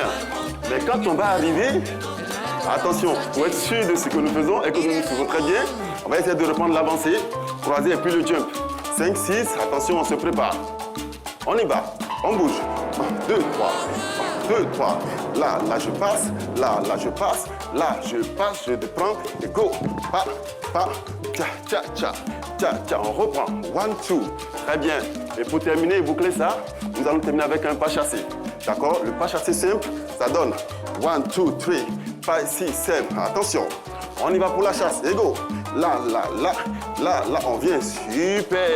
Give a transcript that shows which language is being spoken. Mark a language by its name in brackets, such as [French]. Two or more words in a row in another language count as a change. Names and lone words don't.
[French] Mais quand on va arriver, attention, pour être sûr de ce que nous faisons et que nous nous faisons très bien, on va essayer de reprendre l'avancée, croiser et puis le jump. 5, 6, attention, on se prépare. On y va, on bouge. 1, 2, 3. 1, 2, 3. Là, je passe. Là, je passe. Là, je passe, je te prends et go. Pa, pa, tcha, tcha, tcha. Tcha, tcha, on reprend. 1, 2. Très bien. Et pour terminer et boucler ça, nous allons terminer avec un pas chassé. D'accord? Le pas chassé simple, ça donne 1, 2, 3, 5, 6, 7. Attention. On y va pour la chasse. Et go. Là, on vient. Super.